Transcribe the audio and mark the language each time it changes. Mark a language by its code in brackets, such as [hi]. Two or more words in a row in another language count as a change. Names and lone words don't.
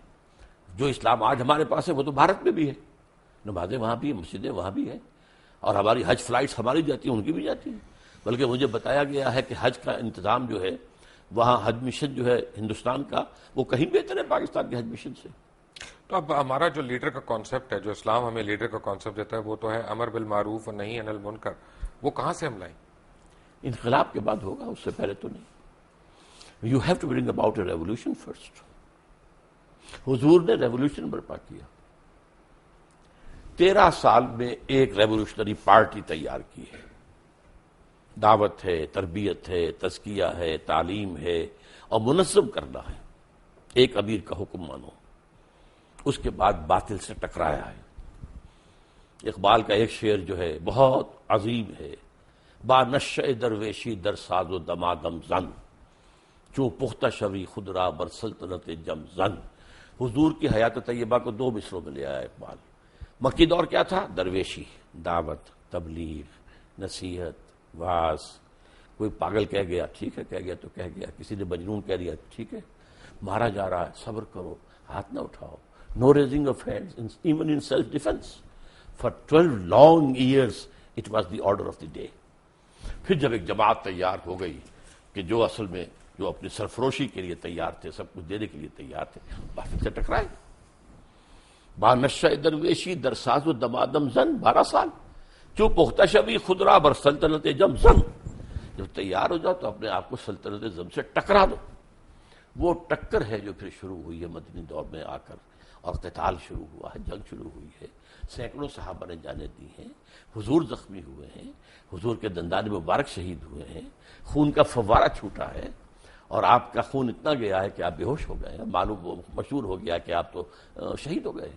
[ur] جو اسلام آج ہمارے پاس ہے وہ تو بھارت میں بھی ہے، نمازیں وہاں بھی ہیں، مسجدیں وہاں بھی ہیں، اور ہماری حج فلائٹس ہماری جاتی ہیں، ان کی بھی جاتی ہیں، بلکہ مجھے بتایا گیا ہے کہ حج کا انتظام جو ہے وہاں حج مشن جو ہے ہندوستان کا وہ کہیں بہتر ہے پاکستان کے حج مشن سے۔ تو اب ہمارا جو لیڈر کا کانسیپٹ ہے، جو اسلام ہمیں لیڈر کا کانسیپٹ دیتا ہے، وہ تو ہے [ar] امر بالمعروف [ur] اور [ar] نہی عن المنکر، [ur] وہ کہاں سے ہم لائیں؟ انقلاب کے بعد ہوگا، اس سے پہلے تو نہیں۔ [en] you have to bring about a revolution first. [ur] حضور نے ریولیوشن برپا کیا، 13 سال میں ایک [en] revolutionary party [ur] تیار کی ہے، دعوت ہے، تربیت ہے، تزکیہ ہے، تعلیم ہے، اور منظم کرنا ہے، ایک امیر کا حکم مانو، اس کے بعد باطل سے ٹکرایا ہے۔ اقبال کا ایک شعر جو ہے بہت عظیم ہے، [fa] با نشأ درویشی در ساز و دمادم زن، چوں پختہ شوی خود را بر سلطنت جم زن۔ [ur] حضور کی حیات طیبہ کو 2 مصروں میں لے آیا اقبال۔ مکی دور کیا تھا؟ درویشی، دعوت، تبلیغ، نصیحت، واعظ، کوئی پاگل کہہ گیا ٹھیک ہے، کہہ گیا تو کہہ گیا، کسی نے مجنون کہہ دیا ٹھیک ہے، مارا جا رہا ہے صبر کرو، ہاتھ نہ اٹھاؤ، [en] no raising of hands even in self defense. for 12 long years it was the order of the day. [ur] پھر جب ایک جماعت تیار ہو گئی کہ جو اصل میں جو اپنی سرفروشی کے لیے تیار تھے، سب کچھ دینے کے لیے تیار تھے، باطل سے ٹکرائے۔ [fa] با نشأ درویشی در ساز و دمادم زن، 12 سال، جو پختہ شوی خود را بر سلطنت جم زن، [ur] جب تیار ہو جاؤ تو اپنے آپ کو سلطنت زم سے ٹکرا دو۔ وہ ٹکر ہے جو پھر شروع ہوئی ہے مدنی دور میں آ کر، اور قتال شروع ہوا ہے، جنگ شروع ہوئی ہے، سینکڑوں صحابہ نے جانیں دی ہیں، حضور زخمی ہوئے ہیں، حضور کے دندان مبارک شہید ہوئے ہیں، خون کا فوارہ چھوٹا ہے، اور آپ کا خون اتنا گیا ہے کہ آپ بے ہوش ہو گئے ہیں، معلوم مشہور ہو گیا کہ آپ تو شہید ہو گئے ہیں۔